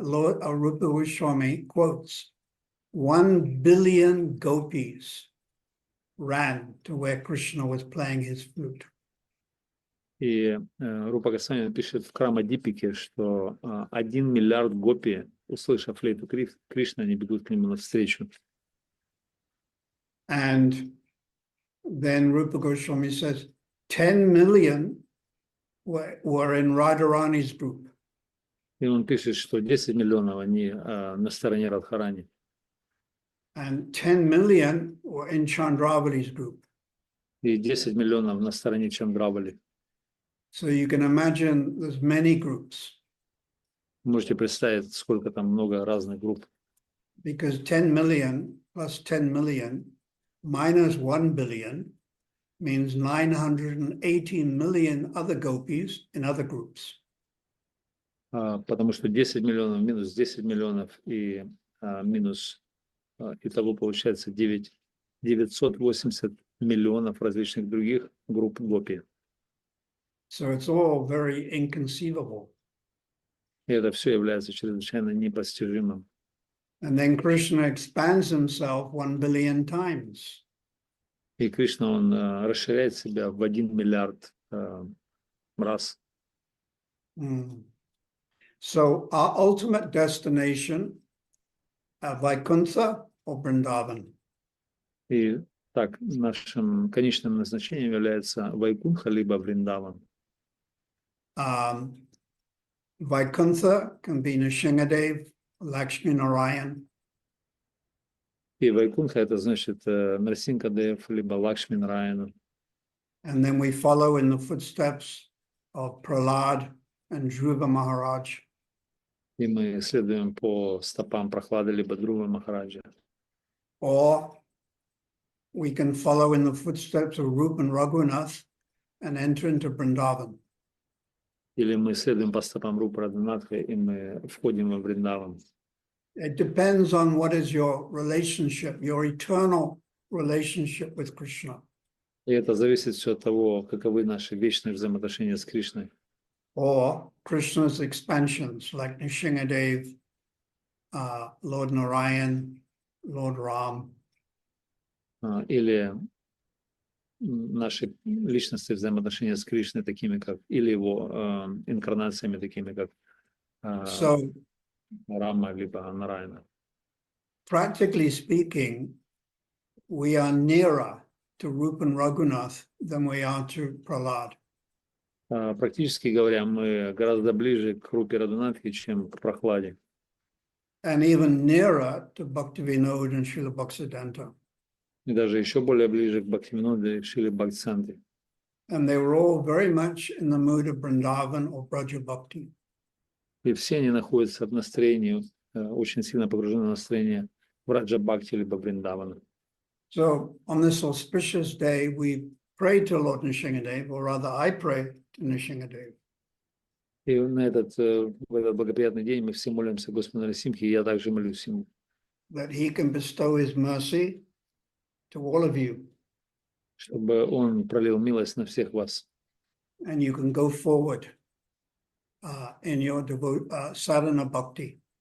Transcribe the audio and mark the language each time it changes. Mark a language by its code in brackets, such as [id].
[en] Lord Rupa Goswami quotes 1 billion gopis ran to where Krishna was playing his flute. [ru] И Рупа Госвами пишет в Крамадипике, что 1 миллиард гопи, услышав флейту Кришны, они бегут к нему навстречу. [en] And then Rupa Goswami says 10 million were in Radharani's group. [ru] И он пишет, что 10 миллионов они на стороне Радхарани. [en] And 10 million were in Chandravali's group. [ru] И 10 миллионов на стороне Чандравали. [en] So you can imagine there's many groups. [ru] Можете представить, сколько там много разных групп. [en] Because 10 million plus 10 million minus 1 billion means 918 million other gopis in other groups. [ru] Потому что 10 миллионов минус 10 миллионов и минус, итого получается 980 миллионов различных других групп гопи. [en] So it's all very inconceivable. [ru] И это все является чрезвычайно непостижимым. [en] And then Krishna expands himself 1 billion times. [ru] И Кришна, он расширяет себя в 1 миллиард раз. [en] So our ultimate destination, Vaikuntha or Vrindavan? [ru] И так, нашим конечным назначением является Вайкунха либо Вриндаван. [en] Vaikuntha can be Nrsimhadev, Lakshmi Narayan. [ru] И Вайкунха это значит Нарсинкадев либо Лакшми Нараяна. [en] And then we follow in the footsteps of Prahlad and Dhruva Maharaj. [ru] И мы следуем по стопам Прохлады либо Друва Махараджа. [en] Or we can follow in the footsteps of Rupa and Raghunath and enter into Vrindavan. [ru] Или мы следуем по стопам Рупы Радханатха, и мы входим во Вриндаван. [en] It depends on what is your relationship, your eternal relationship with Krishna. [ru] И это зависит все от того, каковы наши вечные взаимоотношения с Кришной. [en] Or Krishna's expansions like Nrsimhadev, Lord Narayan, Lord Ram. [ru] Или наши личностные взаимоотношения с Кришной, такими как, или его инкарнациями, такими как [en] So, [ru] Рама, либо Нараяна. [en] practically speaking, we are nearer to Rupa and Raghunath than we are to Prahlad. [ru] Практически говоря, мы гораздо ближе к Рупе Радханатхе, чем к Прохладе. [en] And even nearer to Bhaktivinoda and Srila Bhaktisiddhanta. [ru] И даже еще более ближе к Бхактивиноду и Шриле Бхактисиданте. [en] And they were all very much in the mood of Vrindavan or Braja Bhakti. [ru] И все они находятся в настроении, очень сильно погружены в настроение Браджа Бхакти либо Вриндавана. [en] So on this auspicious day, we pray to Lord Nrsimhadev, or rather I pray to Nrsimhadev. [ru] И в этот благоприятный день мы все молимся Господу Нарасимхе, и я также молюсь ему. [en] That he can bestow his mercy to all of you. [ru] Чтобы он пролил милость на всех вас. [en] And you can go forward in your sadhana bhakti.